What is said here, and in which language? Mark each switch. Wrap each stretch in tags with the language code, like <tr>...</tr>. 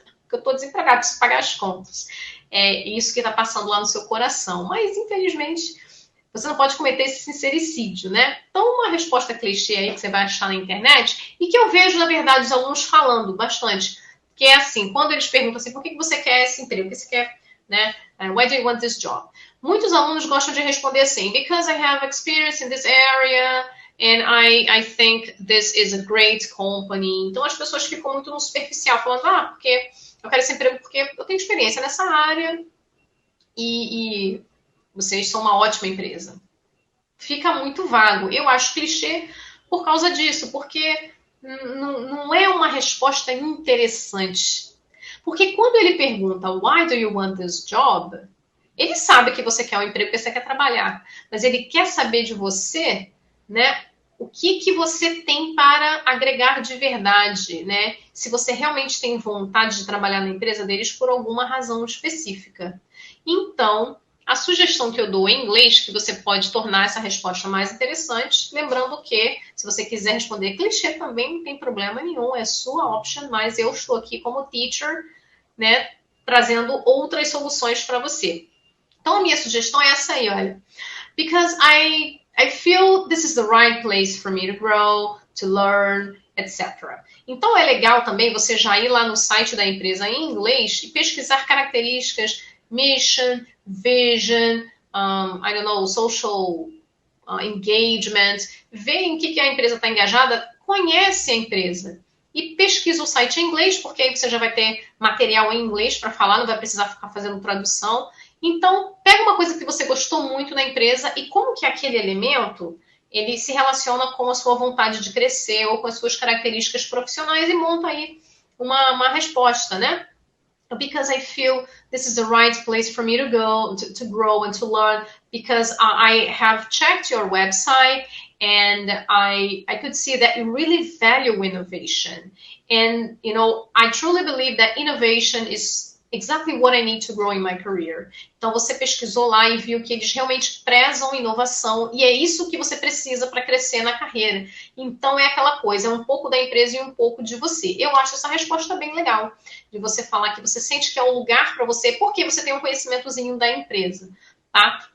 <pt>Porque eu estou desempregado, preciso pagar as contas. É isso que está passando lá no seu coração. Mas, infelizmente, você não pode cometer esse sincericídio, né? Então, uma resposta clichê aí que você vai achar na internet e que eu vejo, na verdade, os alunos falando bastante, que é assim, quando eles perguntam assim, por que você quer esse emprego? Por que você quer, né?</pt> <en>Why do you want this job?</en> <pt>Muitos alunos gostam de responder assim,</pt> <en>because I have experience in this area, and I think this is a great company.</en> <pt>Então, as pessoas ficam muito no superficial, falando, porque eu quero esse emprego porque eu tenho experiência nessa área e vocês são uma ótima empresa. Fica muito vago. Eu acho clichê por causa disso, porque não é uma resposta interessante. Porque quando ele pergunta,</pt> <en>why do you want this job?</en> <pt>Ele sabe que você quer um emprego, que você quer trabalhar. Mas ele quer saber de você, né? O que você tem para agregar de verdade, né? Se você realmente tem vontade de trabalhar na empresa deles por alguma razão específica. Então, a sugestão que eu dou em inglês, que você pode tornar essa resposta mais interessante, lembrando que, se você quiser responder clichê também, não tem problema nenhum, é sua option, mas eu estou aqui como teacher, né, trazendo outras soluções para você. Então, a minha sugestão é essa aí, olha.</pt> <en>Because I feel this is the right place for me to grow, to learn, etc.</en> <pt>Então é legal também você já ir lá no site da empresa em inglês e pesquisar características,</pt> <en>mission, vision, I don't know, social engagement,</en> <pt>ver em que a empresa está engajada, conhece a empresa e pesquisa o site em inglês, porque aí você já vai ter material em inglês para falar, não vai precisar ficar fazendo tradução. Então, pega uma coisa que você gostou muito na empresa e como que aquele elemento ele se relaciona com a sua vontade de crescer ou com as suas características profissionais e monta aí uma resposta, né?</pt> <en>Because I feel this is the right place for me to go, to grow and to learn, because I have checked your website and I could see that you really value innovation. And, you know, I truly believe that innovation is exactly what I need to grow in my career.</en> <pt>Então você pesquisou lá e viu que eles realmente prezam inovação e é isso que você precisa para crescer na carreira. Então é aquela coisa, é um pouco da empresa e um pouco de você. Eu acho essa resposta bem legal, de você falar que você sente que é um lugar para você, porque você tem um conhecimentozinho da empresa, tá?</pt>